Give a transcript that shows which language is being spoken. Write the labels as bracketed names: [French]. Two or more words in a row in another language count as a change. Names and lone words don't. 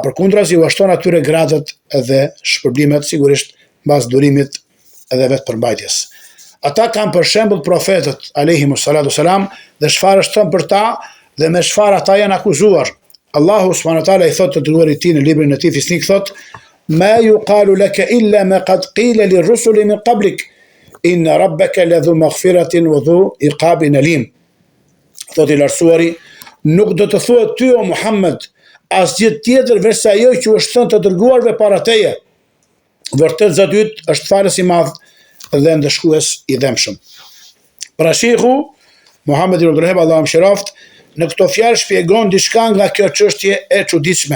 [Albanian] Përkundrazi u ashton atyre gradat dhe shpërblimet, sigurisht mbas durimit edhe vetë përmbajtjes. Ata kanë për shembull profetët [Arabic] عليهم الصلاة والسلام [Albanian] dhe çfarë është thënë për ta dhe me çfarë ata janë akuzuar. Allahu [Arabic] سبحانه وتعالى [Albanian] i thotë të dërguarit tij në librin e tij Fisnik, thotë: [Arabic] "ما يقال لك إلا ما قد قيل للرسل من قبلك إن ربك لذو مغفرة وذو عقاب أليم." [Albanian] Thotë i lartësuari, nuk do të thuhet ty o Muhammed asgjë tjetër veç se ajo që është thënë të dërguarve para teje. Vërtet Zoti yt është falës i madh dhe ndëshkues i dëmshëm. Pra shehu Muhammed ibn Abdullah Allahu mëshiroft në këto fjalë shpjegon diçka nga kjo çështje e çuditshme.